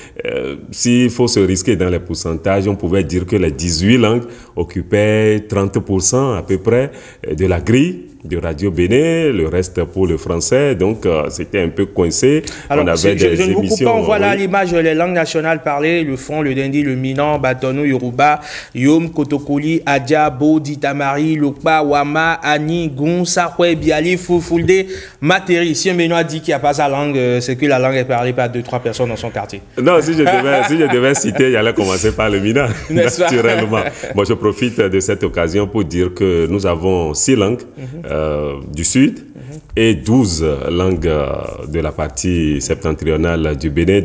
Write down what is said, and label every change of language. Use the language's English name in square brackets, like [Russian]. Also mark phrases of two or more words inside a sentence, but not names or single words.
[French] S'il faut se risquer dans les pourcentages, on pouvait dire que les 18 langues occupaient 30% à peu près de la grille de Radio Bénin, le reste pour le français, donc c'était un peu coincé. Alors, on avait des je ne vous coupe pas, on voit là oui. l'image, les langues nationales parlées, le Fon, le Dindi, le Minan, Batono, Yoruba, Yom, Kotokoli, Adja, Bodi, Tamari, Lokpa, Wama, Ani, Goun, Sakwe, Biali, Foufoulde, Materi. Si un Béninois dit qu'il n'y a pas sa langue, c'est que la langue est parlée par 2-3 personnes dans son quartier. Non, si je devais citer, il allait commencer par le Minan, naturellement. Moi, je profite de cette occasion pour dire que nous avons 6 langues. Du Sud et 12 langues de la partie septentrionale du Bénin.